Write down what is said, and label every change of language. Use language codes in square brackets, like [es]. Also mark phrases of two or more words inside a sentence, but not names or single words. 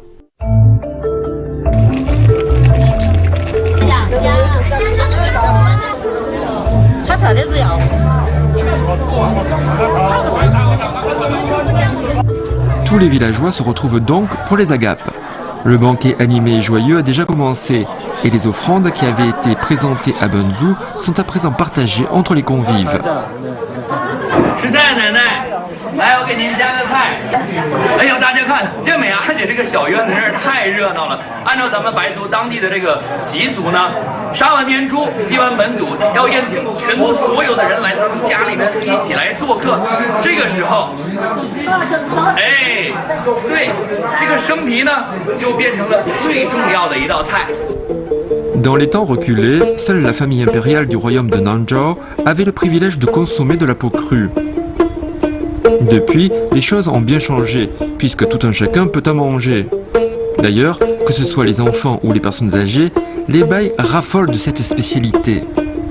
[fr] Tous les villageois se retrouvent donc pour les agapes. Le banquet animé et joyeux a déjà commencé et les offrandes qui avaient été présentées à Bangzhou sont à présent partagées entre les convives. [zh] 来，我给您加个菜。哎呦，大家看，健美阿姐这个小院子真是太热闹了。按照咱们白族当地的这个习俗呢，杀完年猪，祭完本祖，要宴请全国所有的人来咱们家里面一起来做客。这个时候，哎，对，这个生皮呢就变成了最重要的一道菜。 [fr] Dans les temps reculés, seule la famille impériale du royaume de Nanzhao avait le privilège de consommer de la peau crue. Depuis, les choses ont bien changé, puisque tout un chacun peut en manger. D'ailleurs, que ce soit les enfants ou les personnes âgées, les Bai raffolent de cette spécialité.